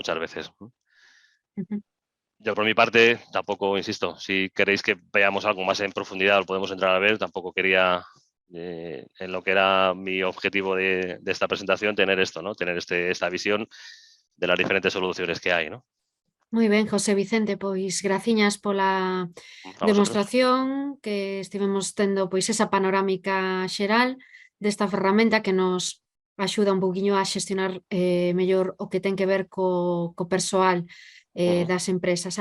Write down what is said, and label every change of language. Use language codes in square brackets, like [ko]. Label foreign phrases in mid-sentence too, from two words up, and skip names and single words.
[es] Muchas veces. Yo por mi parte tampoco, insisto, si queréis que veamos algo más en profundidad, lo podemos entrar a ver, tampoco quería, en lo que era mi objetivo de esta presentación, tener esto, ¿no? Tener esta visión de las diferentes soluciones que hay, ¿no? [gl] Moi ben, José Vicente, pois graciñas pola [es] A vosotros. [gl] demostración que estivemos tendo pois esa panorámica xeral desta ferramenta que nos axuda un pouquiño a xestionar mellor o que ten que ver co persoal das empresas.